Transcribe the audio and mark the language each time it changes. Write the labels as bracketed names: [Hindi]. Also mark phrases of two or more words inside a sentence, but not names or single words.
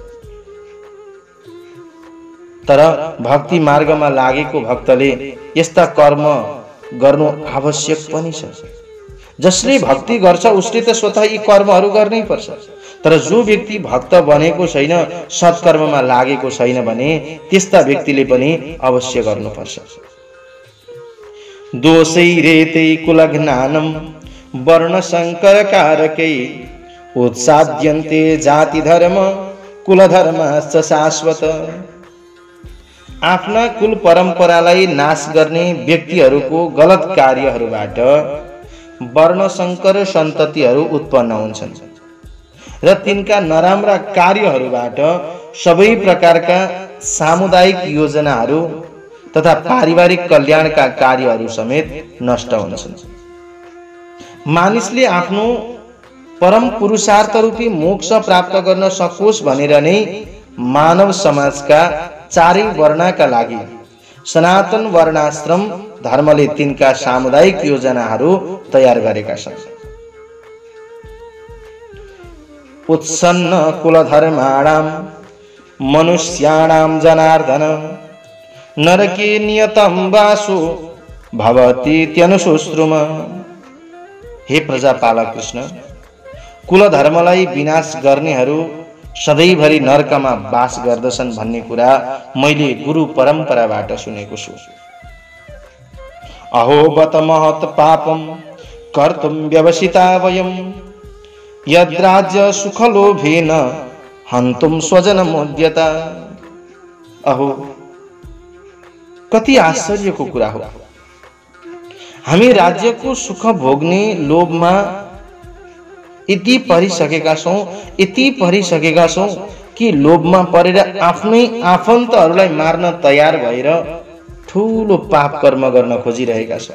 [Nepali] तर भक्ति मार्गमा लागेको भक्तले यस्ता कर्म गर्नु आवश्यक पनि छ। जसले भक्ति गर्छ उसले त स्वतः यी कर्महरू गर्नै पर्छ। तर जो व्यक्ति भक्त बनेको छैन, सत्कर्ममा लागेको छैन भने त्यस्ता व्यक्तिले पनि अवश्य गर्नुपर्छ। [Sanskrit] दोषै रेतै कुलज्ञानम वर्ण संकर कारकै उत्साद्यन्ते जाति धर्म कुल धर्मश्च शाश्वत। [Nepali] आफ्ना कुल परम्परालाई नाश गर्ने व्यक्तिहरूको गलत कार्यहरूबाट वर्ण संकर सन्ततिहरू उत्पन्न हुन्छन् र तिनका नराम्रा कार्यहरूबाट सबै प्रकारका सामुदायिक योजनाहरू तथा पारिवारिक कल्याणका कार्यहरू समेत नष्ट हुन्छन्। मानिसले आफ्नो परम पुरुषार्थ रूपी मोक्ष प्राप्त गर्न सकोस् भनेर नै मानव समाजका चारै वर्णका लागि सनातन वर्णाश्रम धर्मले तिनका सामुदायिक योजनाहरू तयार गरेका छन्। [Sanskrit] उत्सन्न कुलधर्माणां मनुष्याणां जनार्दन नरके नियतं वासु भवतीत्यनुशुश्रुम। [Nepali] हे प्रजापालक कृष्ण, कुलधर्मलाई विनाश गर्नेहरू सधैँभरि नरकमा वास गर्दछन् भन्ने कुरा मैले गुरु परम्पराबाट सुनेको छु। [Sanskrit] अहो बत महत् पापम कर्तुं व्यवसिता वयं यद्राज्य सुखलोभेन हन्तुं स्वजनमुद्यता। [Nepali] अहो, कति आश्चर्यको कुरा हो। हामी राज्यको सुख भोग्ने लोभमा यति परिसकेका छौं कि लोभमा परेर आफ्नै आफन्तहरूलाई मार्न तयार भएर ठूलो पाप कर्म गर्न खोजिरहेका छौं।